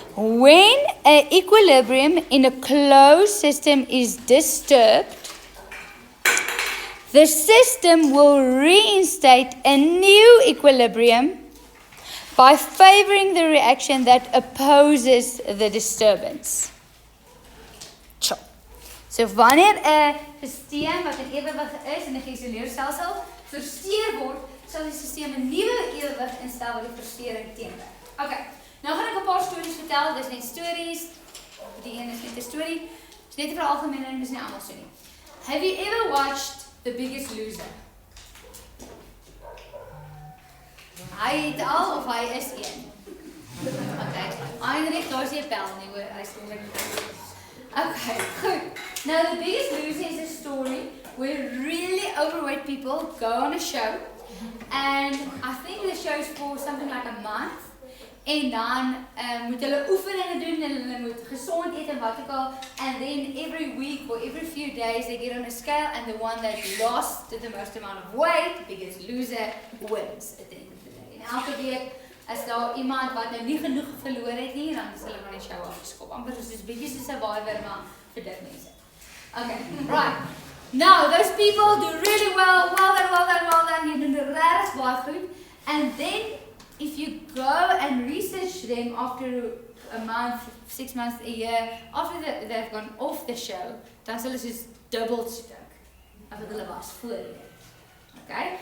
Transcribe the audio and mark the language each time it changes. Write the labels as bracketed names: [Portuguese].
[English] When an equilibrium in a closed system is disturbed, the system will reinstate a new equilibrium by favoring the reaction that opposes the disturbance. [Afrikaans] So wanneer 'n stelsel wat in ewewig is in 'n geïsoleerde stelsel versteur word, sal die stelsel 'n nuwe ewewig instel wat die versteuring teenwerk. Okay, nou gaan ek 'n paar stories vertel. Dis net stories. Die een is net 'n storie. Dis net vir algemeen en dis nie almal so nie. [English] Have you ever watched The Biggest Loser? [Afrikaans] Hy het al of hy is een? Okay, Heinrich, daar is nie 'n bel nie hoor. Hy sê okay, good. [English] Now The Biggest Loser is a story where really overweight people go on a show, and I think the show is for something like a month. [Afrikaans] En dan moet hulle oefeninge doen en hulle moet gesond eet en wat ook al. [English] And then every week or every few days they get on a scale and the one that lost the most amount of weight, the biggest loser, wins at the end of the day. [Afrikaans] En elke week as daar iemand wat nou nie genoeg verloor het nie, dan is hulle van die show afgeskop. Amper soos 'n bietjie soos 'n Survivor maar vir dik mense. [English] Okay, right. Now those people do really well done. You do [Afrikaans] regtig baie goed. [English] And then if you go and research them after a month, 6 months, a year, after they've gone off the show, [Afrikaans] dan sal hulle soos dubbel stuk as wat hulle was voorheen. [English] Okay?